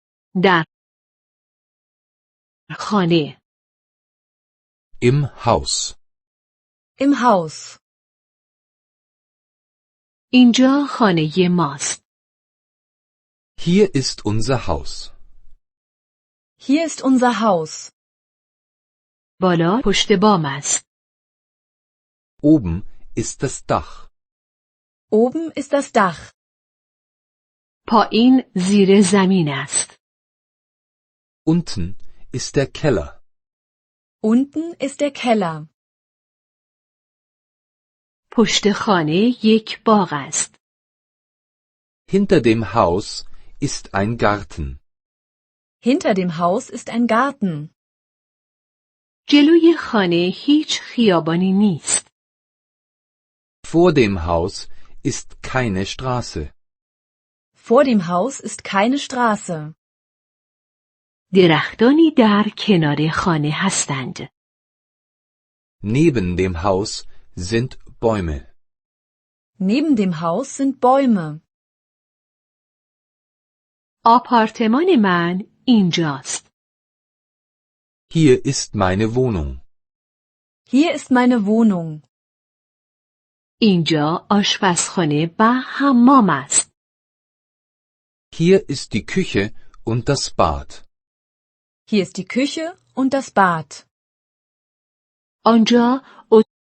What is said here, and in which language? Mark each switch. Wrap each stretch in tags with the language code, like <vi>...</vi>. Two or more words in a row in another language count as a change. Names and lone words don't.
<fa>در خانه.</fa> <de>Im Haus. Im Haus.</de> <fa>اینجا خانه ماست.</fa> <de>Hier ist unser Haus. Hier ist unser Haus.</de> <fa>بالا پشت بام است.</fa> <de>Oben ist das Dach. Oben ist das Dach.</de> <fa>پایین زیر زمین است.</fa> <de>Unten ist der Keller. Unten ist der Keller.</de> <fa>پشت خانه یک باغ است.</fa> <de>Hinter dem Haus ist ein Garten. Hinter dem Haus ist ein Garten.</de> <fa>جلوی خانه هیچ خیابانی نیست.</fa> <de>Vor dem Haus ist keine Straße. Vor dem Haus ist keine Straße.</de> <fa>درختانی در کنار خانه هستند.</fa> <de>Neben dem Haus sind Bäume. Neben dem Haus sind Bäume.</de> <fa>آپارتمان من اینجاست.</fa> <de>Hier ist meine Wohnung. Hier ist meine Wohnung.</de> <fa>اینجا آشپزخانه و حمام است.</fa> <de>Hier ist die Küche und das Bad. Hier ist die Küche und das Bad.</de> <fa>آنجا</fa>